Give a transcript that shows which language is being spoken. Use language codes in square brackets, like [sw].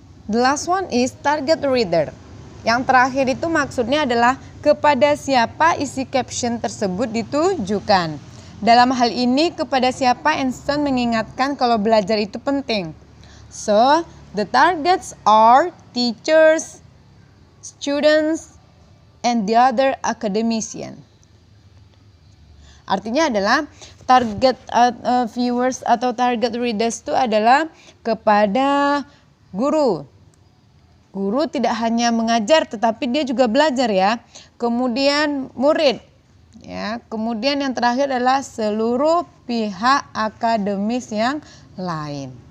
[en] The last one is target reader. [id] Yang terakhir itu maksudnya adalah kepada siapa isi caption tersebut ditujukan. Dalam hal ini kepada siapa Einstein mengingatkan kalau belajar itu penting. [en] So, the targets are teachers, students, and the other academician. [id] Artinya adalah target viewers atau target readers itu adalah kepada guru. Guru tidak hanya mengajar tetapi dia juga belajar ya. Kemudian murid. Ya, kemudian yang terakhir adalah seluruh pihak akademis yang lain.